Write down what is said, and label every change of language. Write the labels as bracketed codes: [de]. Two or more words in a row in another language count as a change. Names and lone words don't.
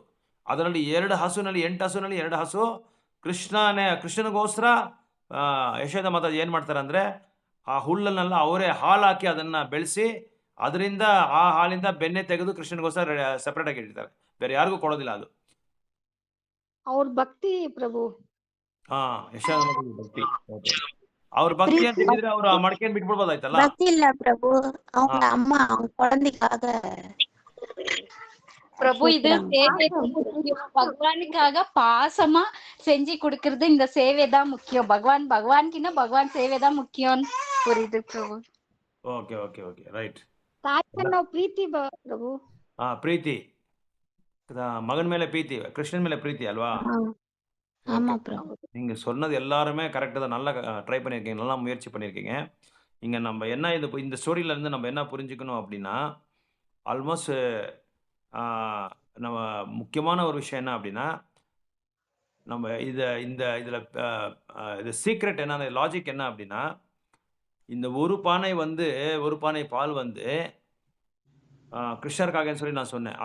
[kn] ಅದರಲ್ಲಿ 2 ಹಸುನಲ್ಲಿ 8 ಹಸುನಲ್ಲಿ 2 ಹಸು ಕೃಷ್ಣನಿಗೋಸ್ಕರ ಯಶೋದ ಮಾತಾಜಿ ಏನ್ ಮಾಡ್ತಾರೆ ಅಂದ್ರೆ, ಆ ಹುಲ್ಲನ್ನೆಲ್ಲ ಅವರೇ ಹಾಲು ಹಾಕಿ ಅದನ್ನ ಬೆಳೆಸಿ ಅದರಿಂದ ಆ ಹಾಲಿಂದ ಬೆಣ್ಣೆ ತೆಗೆದು ಕೃಷ್ಣನಿಗೋಸ್ಕರ ಸೆಪರೇಟ್ ಆಗಿ ಇಟ್ಟಿರ್ತಾರೆ. ಬೇರೆ ಯಾರಿಗೂ ಕೊಡೋದಿಲ್ಲ ಅದು. ಅವ್ರ ಭಕ್ತಿ ಪ್ರಭು. ಯಶೋದ ಮಾತಾಜಿ ಭಕ್ತಿ. ಅವ್ರ ಭಕ್ತಿ ಅಂತ ಹೇಳಿದ್ರೆ ಅವ್ರು ಆ ಮಡಕೆಯನ್ನು ಬಿಟ್ಬಿಡ್ಬೋದಾಯ್ತಲ್ಲ. [ta] பக்தி இல்ல பிரபு, அவங்க அம்மா அவங்க குழந்தைக்காக பிரபு இது சேவை பகவானுக்காக பாசமா செஞ்சு கொடுக்கறது. இந்த சேவை தான் முக்கியம். பகவான்கின்னா பகவான் சேவை தான் முக்கியம். புரியுது பிரபு. [en] okay okay okay right. [kn] ತಾಯಿಯನ್ನ ಪ್ರೀತಿ ಪ್ರಭು. ಪ್ರೀತಿ, [ta] மகன் மேல பிரீத்தி, கிருஷ்ணன் மேல பிரீத்தி அல்வா? ஆமா பிரபு. நீங்க சொன்னது எல்லாருமே கரெக்ட் தான். நல்லா ட்ரை பண்ணியிருக்கீங்க, நல்லா முயற்சி பண்ணியிருக்கீங்க. இங்க நம்ம என்ன இந்த ஸ்டோரியில இருந்து நம்ம என்ன புரிஞ்சுக்கணும் அப்படின்னா, ஆல்மோஸ்ட் நம்ம முக்கியமான ஒரு விஷயம் என்ன அப்படின்னா, நம்ம இதில் இது சீக்ரெட் என்ன, லாஜிக் என்ன அப்படின்னா, இந்த ஒரு பானை பால் வந்து கிருஷ்ணருக்காகன்னு சொல்லி நான் சொன்னேன்.